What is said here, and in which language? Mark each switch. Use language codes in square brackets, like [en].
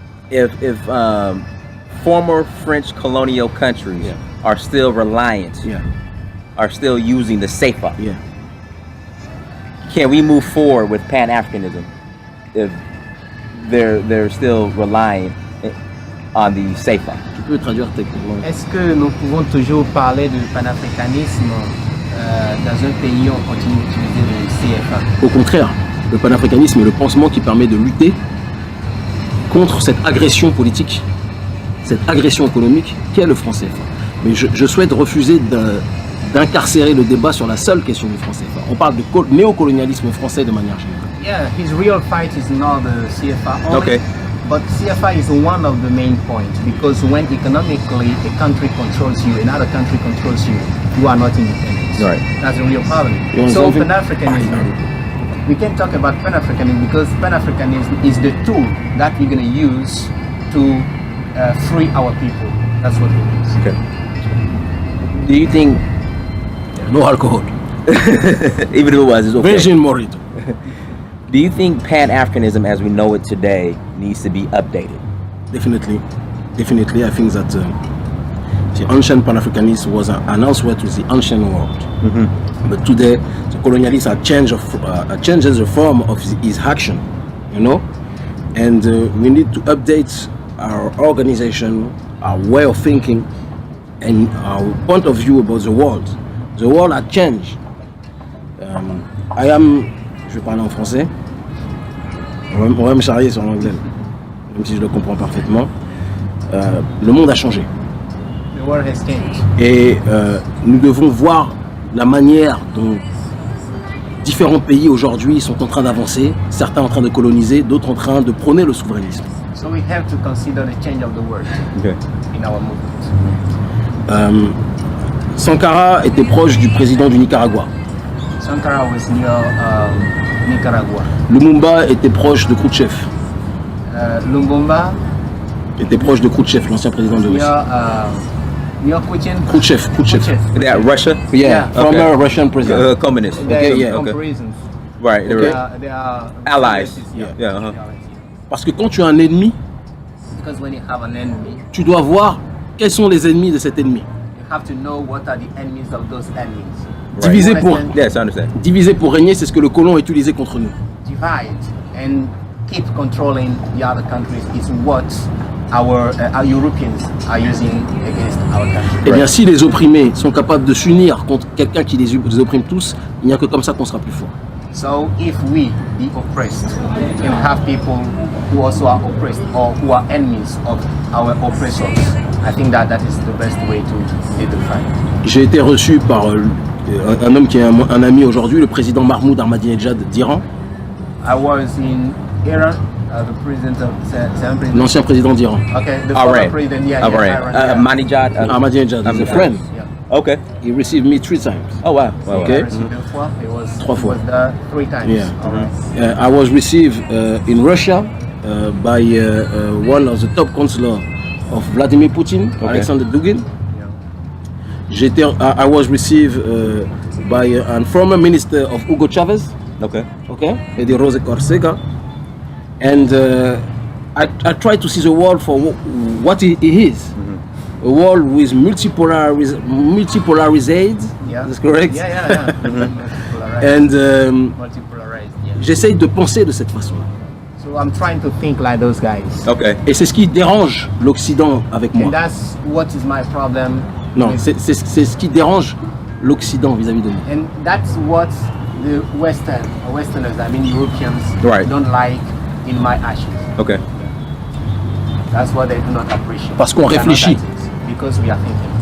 [en] If former French colonial countries are still reliant, are still using the CFA, can we move forward with Pan-Africanism if they're still relying on the CFA? [fr] Tu peux traduire techniquement. Est-ce que nous pouvons toujours parler de panafricanisme dans un pays où on continue d'utiliser le CFA? Au contraire, le panafricanisme est le pansement qui permet de lutter contre cette agression politique, cette agression économique qu'est le franc CFA. Mais je souhaite refuser d'incarcérer le débat sur la seule question du franc CFA. On parle de néocolonialisme français de manière générale. [en] Yeah, his real fight is not the CFA only. Okay. But CFA is one of the main points, because when economically a country controls you, another country controls you, you are not independent. Right. That's the real problem. So Pan-Africanism, we can talk about Pan-Africanism because Pan-Africanism is the tool that we're going to use to free our people. That's what it is. Okay. Do you think No alcohol. even if it was, it's okay? Virgin Morito. Do you think Pan-Africanism as we know it today needs to be updated? Definitely. I think that the ancient Pan-Africanism was an answer to the ancient world. But today, the colonialists are changes the form of his action, you know? And we need to update our organization, our way of thinking, and our point of view about the world. The world has changed. [fr] Je vais parler en français. On va me charrier sur l'anglais, même si je le comprends parfaitement. Le monde a changé. [en] The world has changed. [fr] Et nous devons voir la manière dont différents pays aujourd'hui sont en train d'avancer, certains en train de coloniser, d'autres en train de prôner le souverainisme. [en] So we have to consider the change of the world in our movement. [fr] Sankara était proche du président du Nicaragua. [en] Sankara was near Nicaragua. [fr] Lumumba était proche de Khrouchtchev. [en] Lumumba [fr] Était proche de Khrouchtchev, l'ancien président de Russie. [en] near Putin. Khrouchtchev. Yeah, Russia? Yeah, former Russian president. Communist. Comparisons. Right, Okay. They are Allies. Yeah. [fr] Parce que quand tu as un ennemi, [en] Because when you have an enemy, [fr] tu dois voir quels sont les ennemis de cet ennemi. [en] you have to know what are the enemies of those enemies. Yes, I understand. [fr] Diviser pour régner, c'est ce que le colon a utilisé contre nous. [en] Divide and keep controlling the other countries is what our Europeans are using against our country. [fr] Eh bien, si les opprimés sont capables de s'unir contre quelqu'un qui les opprime tous, il n'y a que comme ça qu'on sera plus fort. [en] So if we, the oppressed, can have people who also are oppressed or who are enemies of our oppressors, I think that is the best way to lead the fight. [fr] J'ai été reçu par un homme qui est un ami aujourd'hui, le président Mahmoud Ahmadinejad d'Iran. [en] I was in Iran, the president of [fr] L'ancien président d'Iran. [en] Okay, the former president, Iran. Ahmadinejad is a friend. Yeah. Okay. He received me 3 times. Oh wow. Okay. It was [fr] 3 fois. [en] 3 times. Yeah. Alright. I was received in Russia by one of the top counselor of Vladimir Putin, Alexander Dugin. I was received by a former minister of Hugo Chavez. Okay. De Rose Corsega. And I try to see the world for what it is. A world with multipolarized. Yeah. That's correct? Yeah. And Multipolarized, yeah. [fr] j'essaye de penser de cette façon-là. [en] So I'm trying to think like those guys. Okay. [fr] Et c'est ce qui dérange l'Occident avec moi. [en] And that's what is my problem. [fr] Non, c'est ce qui dérange l'Occident vis-à-vis de moi. [en] And that's what the Westerners, I mean Europeans, Right. don't like in my actions. Okay. That's what they do not appreciate. [fr] Parce qu'on [en] We are not [fr] réfléchit. [en] at it, because we are thinking.